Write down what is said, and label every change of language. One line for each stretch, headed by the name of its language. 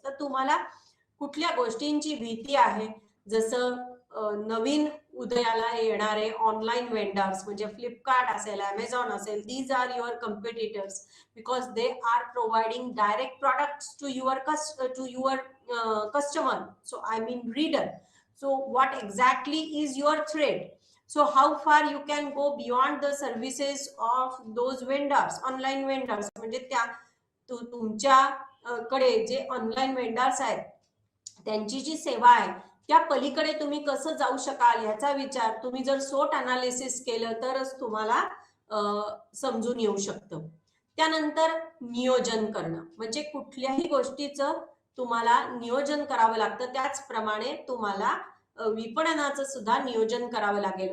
Marathi: तर तुम्हाला कुठल्या गोष्टींची भीती आहे, जसं नवीन उदयाला येणारे ऑनलाईन वेंडर्स म्हणजे फ्लिपकार्ट असेल, अमेझॉन असेल,
English: These are your competitors because they are providing direct products to your customer, so I mean reader. So what exactly is your threat? So how far you can go beyond the services of those vendors, online vendors.
Marathi: म्हणजे त्या तुमच्या कडे जे online vendors आहेत त्यांची जी सेवा आहे त्या पलीकडे तुम्ही कसं जाऊ शकाल याचा विचार तुम्ही जर सोट अनालिसिस केलं तरच तुम्हाला समजून येऊ शकतं. त्यानंतर नियोजन करणं म्हणजे कुठल्याही गोष्टीचं तुम्हाला नियोजन करावं लागतं, त्याचप्रमाणे तुम्हाला विपणनाचं सुद्धा नियोजन करावं लागेल.